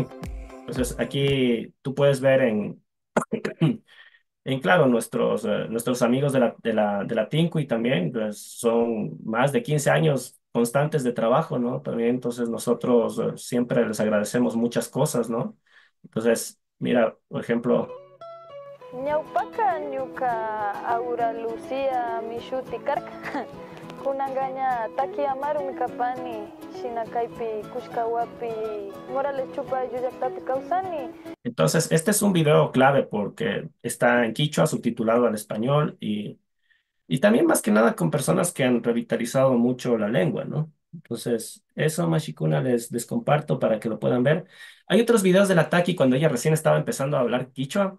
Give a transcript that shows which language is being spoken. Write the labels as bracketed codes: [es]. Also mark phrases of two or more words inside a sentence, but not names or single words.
[es] Entonces, aquí tú puedes ver claro, nuestros amigos de la Tinku y también pues, son más de 15 años constantes de trabajo, ¿no? También, entonces nosotros siempre les agradecemos muchas cosas, ¿no? Entonces, mira, por ejemplo, [qu] Ñawpaka ñuka Aura Lucía Mishuti karka. Kunangaña Taki Amaru mikapani Shinakaipi Kushkawapi Morales Chupa Yuyaktapi Kausani. [es] entonces este es un video clave porque está en quichua, subtitulado al español y también más que nada con personas que han revitalizado mucho la lengua, ¿no? Entonces, eso, Mashikuna, les comparto para que lo puedan ver. Hay otros videos de la Taki cuando ella recién estaba empezando a hablar quichua.